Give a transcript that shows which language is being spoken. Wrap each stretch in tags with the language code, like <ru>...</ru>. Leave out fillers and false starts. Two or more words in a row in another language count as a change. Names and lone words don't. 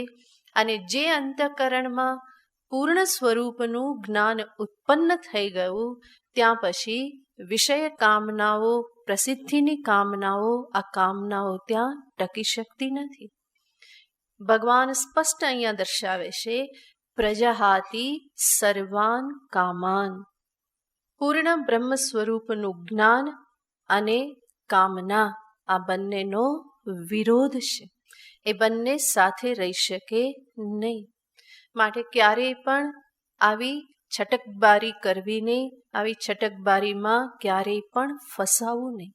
<gu>અને જે અંતઃકરણમાં પૂર્ણ સ્વરૂપનું જ્ઞાન ઉત્પન્ન થઈ ગયું, ત્યાં પછી વિષય કામનાઓ, પ્રસિદ્ધિની કામનાઓ, આ કામનાઓ ત્યાં ટકી શકતી નથી. ભગવાન સ્પષ્ટ અહીંયા દર્શાવે છે,</gu> <sa>પ્રજહાતિ સર્વાન કામાન.</sa> <gu>પૂર્ણ બ્રહ્મ સ્વરૂપનું જ્ઞાન અને કામના આ બંનેનો વિરોધ છે. એ બંને સાથે રહી શકે નહીં. માટે ક્યારેય પણ આવી છટકબારી કરવી નહીં, આવી છટકબારીમાં ક્યારેય પણ ફસાવું નહીં.</gu>